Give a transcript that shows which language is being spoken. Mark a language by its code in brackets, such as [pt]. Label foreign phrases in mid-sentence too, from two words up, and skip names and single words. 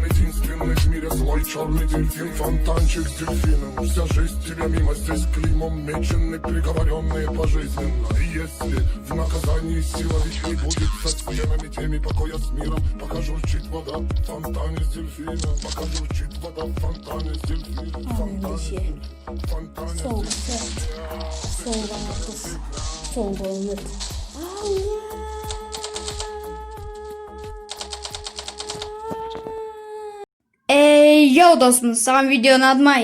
[ru] Единственный в мире злой черный дельфин. Фонтанчик с дельфином, вся жизнь тебя мимо. Здесь клеймом мечены, приговоренные пожизненно. И если в наказании сила ведь не будет со стенами теми покоя с миром. Пока журчит вода в фонтане с дельфином. Пока журчит вода в фонтане с дельфином. [kk] Ендеше [ru] Фонтане [kk] соңғы сәт соңғы қыз соңғы үміт. Ey yo достым, саған видео ұнады ма?